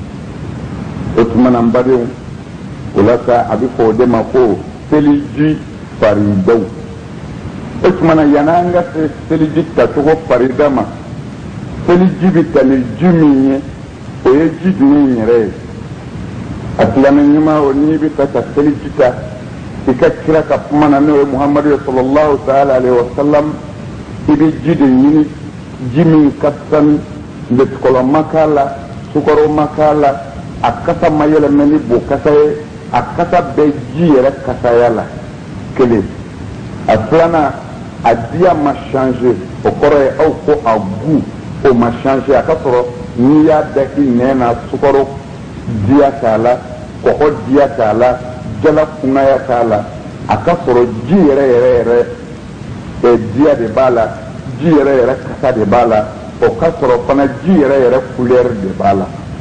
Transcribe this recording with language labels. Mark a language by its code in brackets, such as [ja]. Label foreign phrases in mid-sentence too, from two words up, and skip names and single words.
[bm] o tuma na n badenw o la sa a bɛ fɔ o de ma ko seliji faridaw o tuma na yan'an ka se seliji tacogo farida ma seliji bɛ ta ni ji min ye o ye ji jumɛn yɛrɛ ye a silamɛ ɲuman o n'i bɛ fɛ ka seliji ta i ka kira ka kuma na n'o ye muhamadu ye [ar] صلى الله تعالى عليه وسلم [bm] i bɛ ji de ɲini ji min ka sanu letukɔlɔ ma k'a la sukaro ma k'a la a kasa ma yɛlɛmɛ ni bo kasa ye a kasa bɛ ji yɛrɛ kasaya la kelen a filanan a diya ma changer o kɔrɔ ye aw ko a gu o ma changer a ka sɔrɔ n'i y'a da i nɛn na sukaro diya t'a la kɔgɔ diya t'a la jala kunnaya t'a la a ka sɔrɔ ji yɛrɛ yɛrɛ yɛrɛ diya de b'a la ji yɛrɛ yɛrɛ kasa de b'a la o ka sɔrɔ fana ji yɛrɛ yɛrɛ couleur de b'a la